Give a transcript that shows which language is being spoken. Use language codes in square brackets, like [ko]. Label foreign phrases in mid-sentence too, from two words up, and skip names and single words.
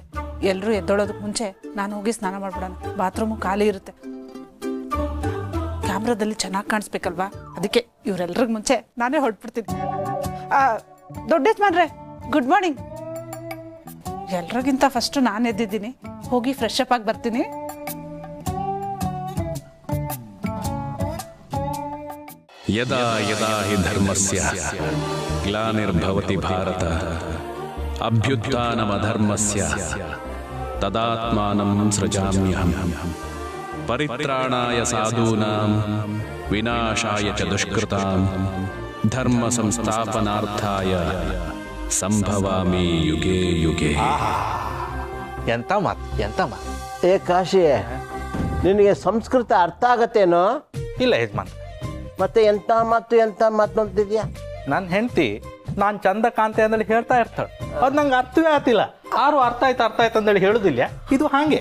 [kn] ಎಲ್ಲರೂ ಎದ್ದೊಳೋದಕ್ಕೆ ಮುಂಚೆ ನಾನು ಹೋಗಿ ಸ್ನಾನ ಮಾಡ್ಬಿಡೋಣ. ಬಾತ್ರೂಮು ಖಾಲಿ ಇರುತ್ತೆ. ಕ್ಯಾಮ್ರಾದಲ್ಲಿ ಚೆನ್ನಾಗಿ ಕಾಣಿಸ್ಬೇಕಲ್ವಾ, ಅದಕ್ಕೆ ಇವರೆಲ್ರಿಗೂ ಮುಂಚೆ ನಾನೇ ಹೊರಟ್ಬಿಡ್ತೀನಿ. ದೊಡ್ಡ ಯಜಮಾನ್ರೆ, [en] good morning. [kn] ಎಲ್ರಿಗಿಂತ ಫಸ್ಟು ನಾನು ಎದ್ದಿದ್ದೀನಿ. ಹೋಗಿ [en] fresh up [kn] ಆಗಿ ಬರ್ತೀನಿ. [sa] ಯದಾ ಯದಾ ಹಿ ಧರ್ಮಸ್ಯ ಗ್ಲಾನಿರ್ಭವತಿ ಭಾರತ ಅಭ್ಯುತ್ಥಾನಮಧರ್ಮಸ್ಯ ತದಾತ್ಮಾನಂ ಸೃಜಾಮ್ಯಹಂ ಪರಿತ್ರಾಣಾಯ ಸಾಧೂನಾಂ ವಿನಾಶಾಯ ಚ ದುಷ್ಕೃತಾಂ ಧರ್ಮ ಸಂಸ್ಥಾಪನಾರ್ಥಾಯ ಸಂಭವಾಮಿ ಯುಗೆ ಯುಗೆ. [kn] ಎಂತ ಮಾತು. ಏ ಕಾಶಿ, ನಿನಗೆ ಸಂಸ್ಕೃತ ಅರ್ಥ ಆಗತ್ತೇನೋ? ಇಲ್ಲ ಯಜಮಾನ್. ಮತ್ತೆ ಎಂತ ಮಾತು ಅಂತಿದ್ಯಾ? ನನ್ನ ಹೆಂಡತಿ ನಾನು ಚಂದ ಕಾಂತೆ ಅಂದೇಳಿ ಹೇಳ್ತಾ ಇರ್ತಾಳೆ. ಅದು ನಂಗೆ ಅರ್ಥವೇ ಆಗ್ತಿಲ್ಲ. ಯಾರು ಅರ್ಥ ಆಯ್ತು ಅಂದೇಳಿ ಹೇಳುದಿಲ್ಲ. ಇದು ಹಾಗೆ